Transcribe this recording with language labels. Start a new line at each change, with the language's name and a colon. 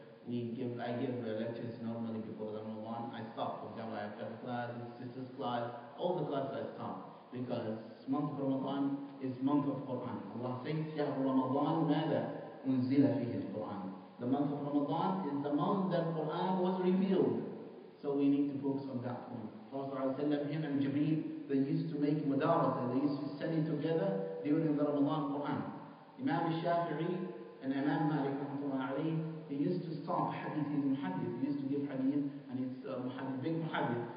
English: I give lectures normally before the Ramadan. I stop. For example, I have Fiqh class, sisters class, all the classes I stop. Because month of Ramadan is month of Quran. Allah says,
Arabic: شهر رمضان ماذا أنزل فيه القرآن.
English: The month of Ramadan is the month that Quran was revealed. So we need to focus on that point. Prophet ﷺ, him and Jibreel, they used to make mudarasa, they used to study together during the Ramadan Quran. Imam al-Shafi'i and Imam Malik rahmatullah alayhi, he used to stop hadith, he's muhaddith, he used to give hadith, and he's muhaddith, big muhaddith.